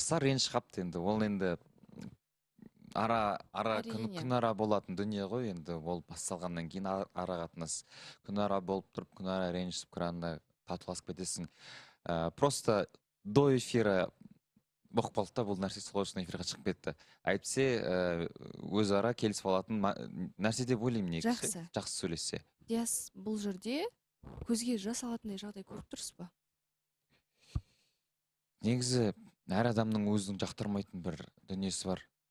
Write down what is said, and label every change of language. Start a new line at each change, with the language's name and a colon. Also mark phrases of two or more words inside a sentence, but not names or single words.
Kazakh: аса реніш қапты енді. Ол енді ара Әрине. күн ара болатын дүние ғой енді. Ол басталғаннан кейін ара қатынас күн ара болып тұрып, күн ара ренжісіп кранда татуласып кетесің.
Russian: Просто до эфира
Kazakh: болып қалды да, бұл нәрсе сол үшін эфирға шығып кетті. Әйтпесе өзара келісіп алатын нәрсе деп ойлаймын негізі. Жақсы сөйлессе. Диас, бұл жерде көзге жас алатындай жағдай көріп тұрсыз ба? Негізі әр адамның өзінің жақтырмайтын бір дүниесі бар.